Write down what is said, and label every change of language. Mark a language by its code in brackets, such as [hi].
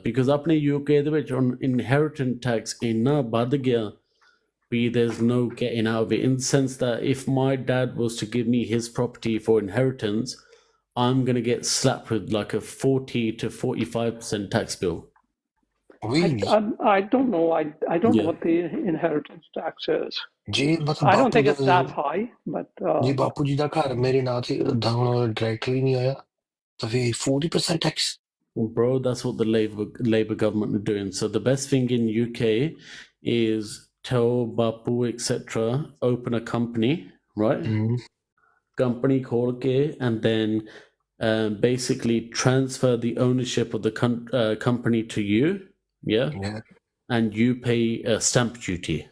[en] Because [pa] ਆਪਣੇ UK ਦੇ ਵਿੱਚ inheritance tax ਇੰਨਾ ਵੱਧ ਗਿਆ ਵੀ [en] there's no getting out of it, in the sense that if my dad was to give me his property for inheritance, I'm going to get slapped with like a 40 to 45% tax bill. Really? I don't know. I don't know what the inheritance tax is. I don't think it's that high, but [pa] ਜੇ ਬਾਪੂ ਜੀ ਦਾ ਘਰ ਮੇਰੇ ਨਾਂ ਤੇ ਹੁਣ directly ਨਹੀਂ ਆਇਆ ਤਾਂ ਫਿਰ 40% tax? [en] Well, bro, that's what the Labour government are doing. So the best thing in UK is tell Bapu, etc., open a company, right? Company [pa] khol ke, [en] and then basically transfer the ownership of the company to you, yeah, and you pay stamp duty.